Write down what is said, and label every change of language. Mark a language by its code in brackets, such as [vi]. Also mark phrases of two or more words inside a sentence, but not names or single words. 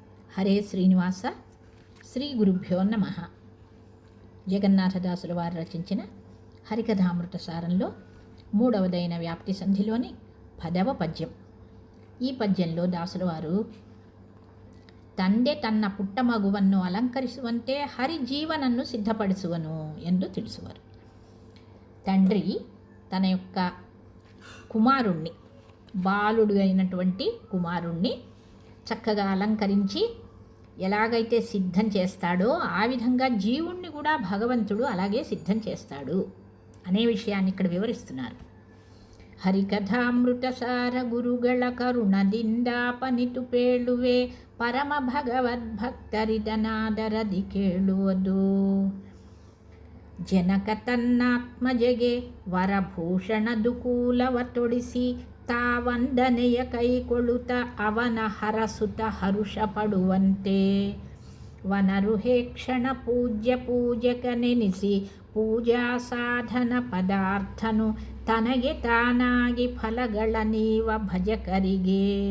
[te] హరే శ్రీనివాస శ్రీ గురుభ్యో నమః. జగన్నాథదాసుల వారు రచించిన హరికథామృత సారంలో 3వదైన వ్యాప్తి సంధిలోని 10వ పద్యం. ఈ పద్యంలో దాసుల వారు [kn] ತಂದೆ ತನ್ನ ಪುಟ್ಟ ಮಗುವನ್ನು ಅಲಂಕರಿಸುವಂತೆ ಹರಿ ಜೀವನನ್ನು ಸಿದ್ಧಪಡಿಸುವನು ಎಂದು ತಿಳಿಸುವರು. [te] తండ్రి తన యొక్క కుమారుణ్ణి, బాలుడు అయినటువంటి కుమారుణ్ణి చక్కగా అలంకరించి ఎలాగైతే సిద్ధం చేస్తాడో ఆ విధంగా జీవుణ్ణి కూడా భగవంతుడు అలాగే సిద్ధం చేస్తాడు అనే విషయాన్ని ఇక్కడ వివరిస్తున్నారు. [kn] ಹರಿಕಥಾಮೃತಸಾರ ಗುರುಗಳ ಕರುಣದಿಂದಾಪನಿತು ಪೇಳುವೆ ಪರಮ ಭಗವದ್ಭಕ್ತರಿದನಾದರದಿ ಕೇಳುವುದು. ಜನಕ ತನ್ನಾತ್ಮಜಗೆ ವರಭೂಷಣ ದುಕೂಲವ ತೊಡಿಸಿ ತಾವಂದನೆಯ ಕೈಕೊಳ್ಳುತ್ತ ಅವನ ಹರಸುತ ಹರುಷ ಪಡುವಂತೆ ವನರುಹೇ ಕ್ಷಣ ಪೂಜ್ಯ ಪೂಜಕನೆನಿಸಿ ಪೂಜಾ ಸಾಧನ ಪದಾರ್ಥನು ತನಗೆ ತಾನಾಗಿ ಫಲಗಳ ನೀವ ಭಜಕರಿಗೆ.